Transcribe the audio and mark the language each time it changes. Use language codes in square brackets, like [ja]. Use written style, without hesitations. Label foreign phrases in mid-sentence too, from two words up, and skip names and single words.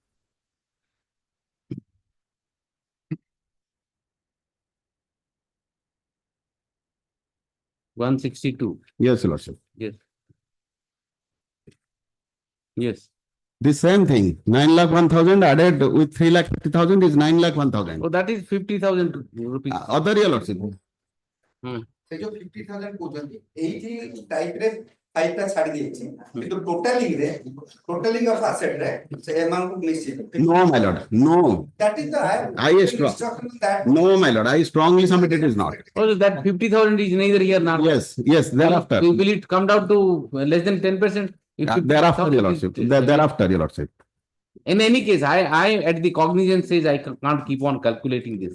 [en] $162. Yes, your lordship. Yes. Yes. The same thing. 9,01,000 added with 3,50,000 is 9,01,000. Oh, that is 50,000 rupees. Other, your lordship. [or] ସେ ଯୋଉ 50,000 କହୁଛନ୍ତି ଏଇଠି ଟାଇପରେ ଫାଇଲଟା ଛାଡି ଦେଇଛି କିନ୍ତୁ [en] totaling of asset [or] ରେ ସେ ଏମାନଙ୍କୁ ମିଶିଛି [en] No, my lord. No. that is the No, my lord. I strongly submit it is not. Oh, that 50,000 is neither here nor there. Yes, thereafter. Will it come down to less than 10%? If 50,000 Thereafter, your lordship. Thereafter, your lordship. In any case, I at the cognizance stage, I can't keep on calculating this.